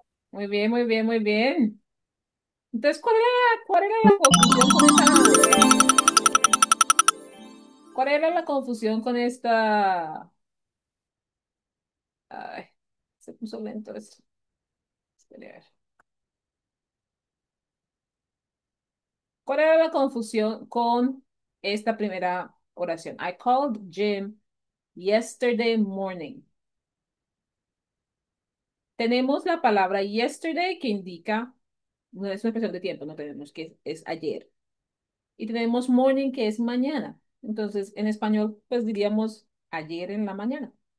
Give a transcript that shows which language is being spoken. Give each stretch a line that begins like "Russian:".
Spanish: Muy bien, muy bien, muy bien. Entonces, ¿cuál era la confusión con cuál era la confusión con esta? Ay, se puso lento esto. Espere, a ver. ¿Cuál era la confusión con esta primera oración?
English: I called Jim yesterday morning.
Spanish: Tenemos la palabra yesterday que indica, no es una expresión de tiempo, no tenemos que es ayer. Y tenemos morning que es mañana. Entonces, en español, pues diríamos ayer en la mañana.